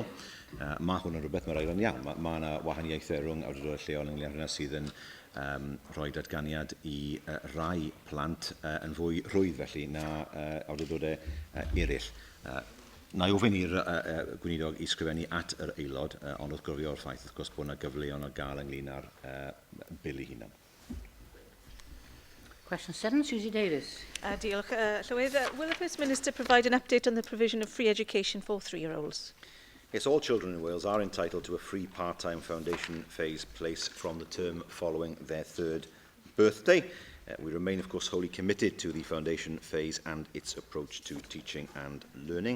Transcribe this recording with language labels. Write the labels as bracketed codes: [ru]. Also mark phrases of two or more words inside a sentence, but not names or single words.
[cy] Mae hwn yn rhywbeth mae'r ail yn iawn. Mae yna wahaniaethau rhwng awdurdodau lleol ynglyn â hynna sydd yn rhoi datganiad i rai plant yn fwy rhwydd felly na awdurdodau eraill. Na i ofyn i'r Gweinidog i sgrifennu at yr aelod, ond wrth gofio o'r ffaith, wrth gwrs, bod yna gyfleon o gael ynglyn â'r bil ei hunan. [en] Question 7, Susie Davis. [cy] Diolch, Llywydd. [en] Will the First Minister provide an update on the provision of free education for 3-year-olds? Yes, all children in Wales are entitled to a free part-time foundation phase place from the term following their 3rd birthday. We remain, of course, wholly committed to the foundation phase and its approach to teaching and learning.